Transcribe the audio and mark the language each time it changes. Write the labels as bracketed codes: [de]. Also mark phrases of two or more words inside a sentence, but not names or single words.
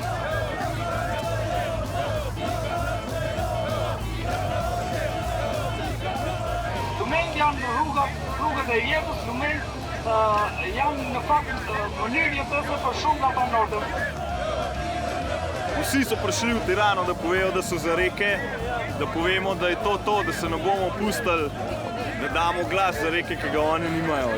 [sq] Lumen janë rrugët e jetës, lumen janë në fakt mënyrë jetëse për shumë nga banorët. [sl] Vsi so prišli v Tirano, da povejo, da so za reke, da povemo, da je to, da se ne bomo pustili, da damo glas za reke, ki ga oni nimajo.